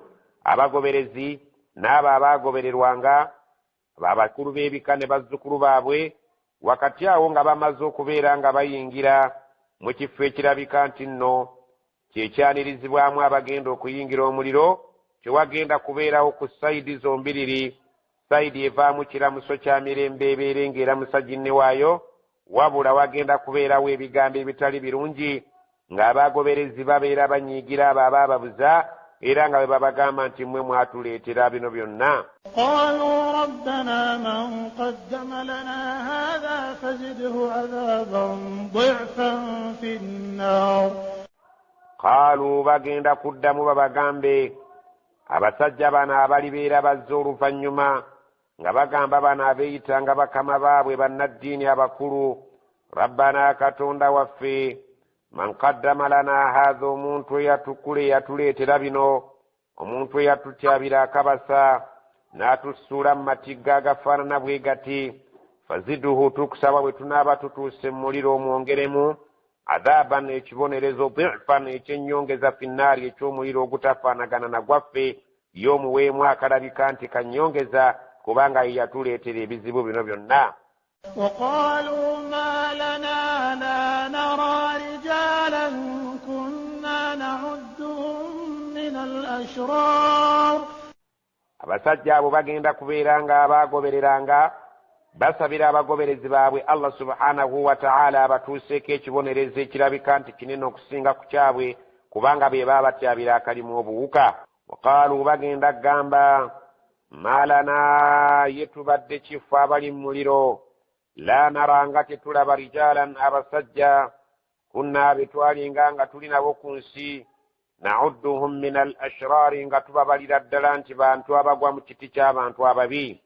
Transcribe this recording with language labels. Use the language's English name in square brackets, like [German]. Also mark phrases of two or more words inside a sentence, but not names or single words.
[Ganda] abagoberezi n'abo abaagobererwanga abakulu b'ebika ne bazzukulu baabwe wakati awo nga bamaze okubeera nga bayingira mu kifo ekirabika nti nno kyekyanirizibwamu abagenda okuyingira omuliro kyewagenda kubeerawo ku sayidi zombiriri. sayidi evaamu kiramuso kya mirembe ebeere ng'eramusa ginne waayo wabula wagenda kubeerawo ebigambo ebitali birungi ng'abagoberezi babeera banyiigira abo abaababuza era nga bwe babagamba nti mmwe mwatuleetera bino byonna. [Arabic] قالوا ربنا من قدم لنا هذا فزده عذابا ضعفا في النار. [Ganda] قالوا bagenda kuddamu babagambe abasajja bano abalibeera bazze oluvannyuma nga bagamba bano abeeyita nga bakama baabwe bannaddiini abakulu rabbana katonda waffe [Arabic] من قدم لنا هذا [Ganda] omuntu eyatukula eyatuleetera bino omuntu eyatutyabira akabasa n'atussuula mu matigga agafaanana bwe gati faziduhu tukusaba bwe tunaaba tutuuse mu muliro omwongeremu adhaaban ekibonerezo dhifan ekyennyongeza finnaari eky'omuliro ogutafaanagana na gwaffe y'omuweemu akalabika nti kannyongeza kubanga ye yatuleetera ebizibu bino byonna. [Arabic] وقالوا ما لنا لا نرى رجالا كنا نعدهم من الأشرار. [Ganda] abasajja abo bagenda kubeera nga abaagobereranga basabira abagoberezi baabwe Allah [Arabic] سبحانه وتعالى [Ganda] abatuuseeko ekibonerezo ekirabika nti kinene okusinga ku kyabwe kubanga be baabatyabira akalimu obuwuka. waqaalu bagenda kugamba malana yetubadde kifo abali mu muliro la naranga tetulaba rijalan abasajja kunna betwalinga nga tuli nabo ku nsi [Arabic] نعدهم من الأشرار [Ganda] nga tubabalira ddala nti bantu abagwa mu kiti ky'abantu ababi.